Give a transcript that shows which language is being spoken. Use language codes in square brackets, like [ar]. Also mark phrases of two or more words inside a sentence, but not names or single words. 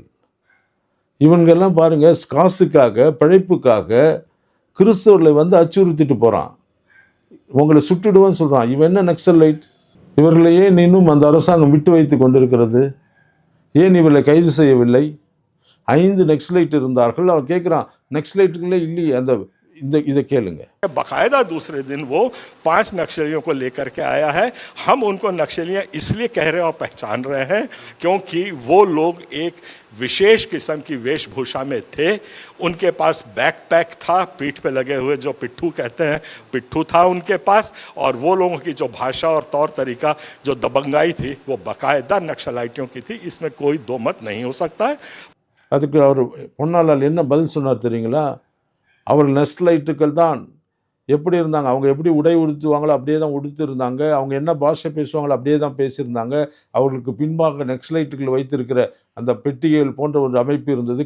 [ta] இவங்கெல்லாம் பாருங்கள், காசுக்காக பிழைப்புக்காக கிறிஸ்தவர்களை அச்சுறுத்திட்டு போகிறான். உங்களை சுட்டுடுவேன்னு சொல்கிறான். இவன் என்ன நக்ஸலைட்? இவர்களையே இன்னும் அந்த அரசாங்கம் விட்டு வைத்து கொண்டிருக்கிறது. ஏன் இவர்களை கைது செய்யவில்லை? 5 நக்ஸலைட் இருந்தார்கள். அவன் கேட்குறான், நக்ஸலைட்டுகளே இல்லையே. அந்த इधर கேளுங்க. [hi] बाकायदा दूसरे दिन वो 5 नक्सलियों को लेकर के आया है। हम उनको नक्सलियाँ इसलिए कह रहे हैं और पहचान रहे हैं क्योंकि वो लोग एक विशेष किस्म की वेशभूषा में थे। उनके पास बैकपैक था, पीठ पे लगे हुए जो पिट्ठू कहते हैं, पिट्ठू था उनके पास। और वो लोगों की जो भाषा और तौर तरीका, जो दबंगाई थी, वो बाकायदा नक्सलाइटियों की थी। इसमें कोई दो मत नहीं हो सकता है। [ta] அதுக்கு அவர் பொன்னாலால் என்ன பதில் சொன்னார் தெரியுங்களா? அவர்கள் நக்ஸலைட்டுகள் தான். எப்படி இருந்தாங்க? அவங்க எப்படி உடை உடுத்துவாங்களோ அப்படியே தான் உடுத்து இருந்தாங்க. அவங்க என்ன பாஷை பேசுவாங்களோ அப்படியே தான் பேசியிருந்தாங்க. அவர்களுக்கு பின்பாக நக்ஸலைட்டுகள் வைத்திருக்கிற அந்த பெட்டிகள் போன்ற ஒரு அமைப்பு இருந்தது.